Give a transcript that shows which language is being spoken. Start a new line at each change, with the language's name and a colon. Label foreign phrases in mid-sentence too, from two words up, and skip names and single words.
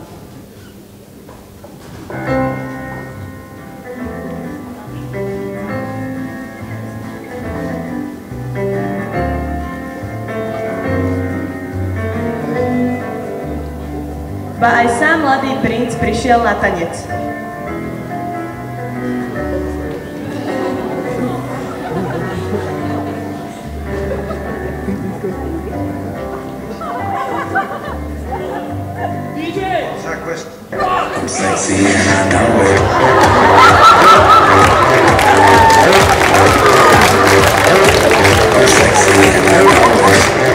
Slovak: Ba aj sám mladý princ prišiel na tanec.
English: I'm sexy and I know it. I'm sexy and I know it.